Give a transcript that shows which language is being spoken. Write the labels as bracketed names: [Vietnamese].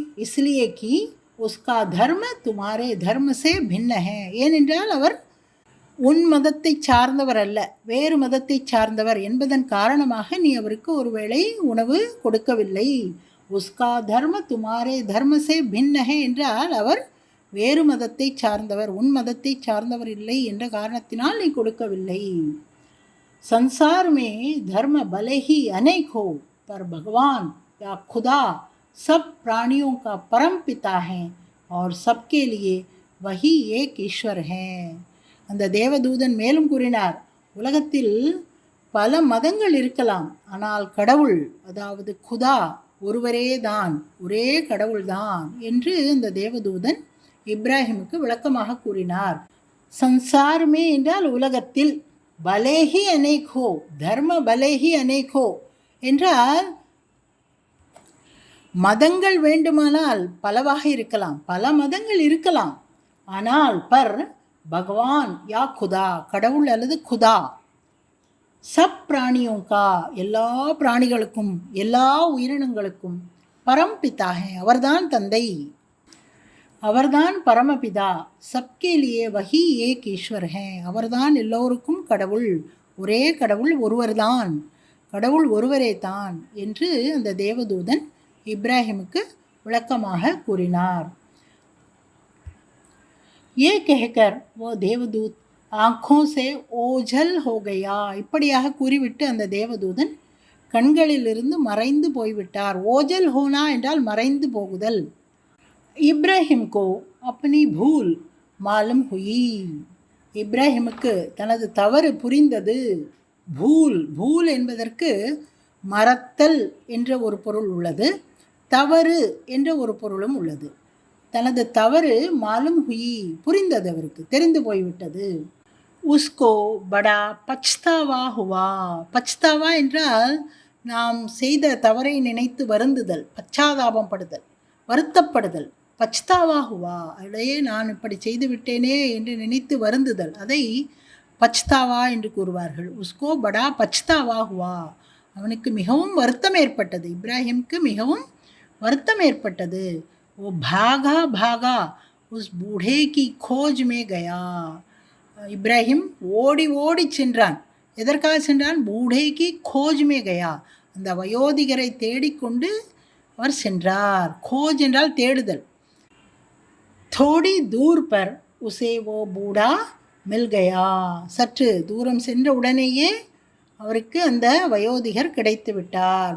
[Hindi] இஸ்லியே கி உஸ்கா தர்ம துமாரே தர்ம சே பின்ன ஹே, [Tamil] ஏனென்றால் அவர் உன் மதத்தை சார்ந்தவர் அல்ல, வேறு மதத்தை சார்ந்தவர் என்பதன் காரணமாக நீ அவருக்கு ஒருவேளை உணவு கொடுக்கவில்லை. [Hindi] உஸ்கா தர்ம துமாரே தர்ம சே பின்ன ஹே [Tamil] என்றால் அவர் வேறு மதத்தை சார்ந்தவர், உன் மதத்தை சார்ந்தவர் இல்லை என்ற காரணத்தினால் நீ கொடுக்கவில்லை. [Hindi] संसार में धर्म भले ही अनेक हो, पर भगवान या खुदा सब प्राणियों का परम पिता है और सबके लिए वही एक ईश्वर है. [Tamil] அந்த தேவதூதன் மேலும் கூறினார், உலகத்தில் பல மதங்கள் இருக்கலாம், ஆனால் கடவுள், அதாவது குதா ஒருவரே தான், ஒரே கடவுள்தான் என்று அந்த தேவதூதன் இப்ராஹிமுக்கு விளக்கமாக கூறினார். சன்சாரமே என்றால் உலகத்தில், [Hindi] பலேஹி அனேகோ, தர்ம பலேஹி அனேகோ [Tamil] என்றால் மதங்கள் வேண்டுமானால் பலவாக இருக்கலாம், பல மதங்கள் இருக்கலாம், ஆனால் [Hindi] பர் பகவான் யா குதா, [Tamil] கடவுள் அல்லது குதா, [Hindi] சப் பிராணியோं का, [Tamil] எல்லா பிராணிகளுக்கும் எல்லா உயிரினங்களுக்கும், [Hindi] பரம்பிதா ஹே, [Tamil] அவர்தான் தந்தை, அவர்தான் பரமபிதா, [Hindi] சப்கே லியே வஹி ஏக் ஈஸ்வர் ஹே, [Tamil] அவர்தான் எல்லோருக்கும் கடவுள், ஒரே கடவுள் ஒருவர்தான், கடவுள் ஒருவரே தான் என்று அந்த தேவதூதன் இப்ராஹிமுக்கு விளக்கமாக கூறினார். [Hindi] ये कहकर वो देवदूत आँखों से ओझल हो गया, [Tamil] இப்படியாக கூறிவிட்டு அந்த தேவதூதன் கண்களிலிருந்து மறைந்து போய்விட்டார். [Hindi] ஓஜல் ஹோனா [Tamil] என்றால் மறைந்து போகுதல். [Hindi] இப்ராஹிம் கோ அப்னி பூல் மாலும் ஹுயி, [Tamil] இப்ராஹிமுக்கு தனது தவறு புரிந்தது. பூல், பூல் என்பதற்கு மறத்தல் என்ற ஒரு பொருள் உள்ளது, தவறு என்ற ஒரு பொருளும் உள்ளது. தனது தவறு [Hindi] மாலும் ஹுயி, [Tamil] புரிந்தது, அவருக்கு தெரிந்து போய்விட்டது. [Hindi] உஸ்கோ படா பச்தாவா ஹுவா, [Tamil] பச்தாவா என்றால் நாம் செய்த தவறை நினைத்து வருந்துதல், பச்சாதாபம் படுதல், வருத்தப்படுதல். [Hindi] பச்தாவா ஹுவா, [Tamil] அதையே நான் இப்படி செய்து விட்டேனே என்று நினைத்து வருந்துதல், அதை பச்தாவா என்று கூறுவார்கள். [Hindi] உஸ்கோ படா பச்தாவா ஹுவா, [Tamil] அவனுக்கு மிகவும் வருத்தம் ஏற்பட்டது, இப்ராஹிமுக்கு மிகவும் வருத்தம் ஏற்பட்டது. [Hindi] वो भागा भागा उस बूढ़े की खोज में गया, [Tamil] இப்ராஹிம் ஓடி ஓடி சென்றான். எதற்காக சென்றான்? [Hindi] பூடேகி கோஜ்மே கயா, [Tamil] அந்த வயோதிகரை தேடிக்கொண்டு அவர் சென்றார். கோஜ் என்றால் தேடுதல். [Hindi] थोड़ी दूर पर उसे वो बूढ़ा मिल गया, [Tamil] சற்று தூரம் சென்ற உடனேயே அவருக்கு அந்த வயோதிகர் கிடைத்து விட்டார்.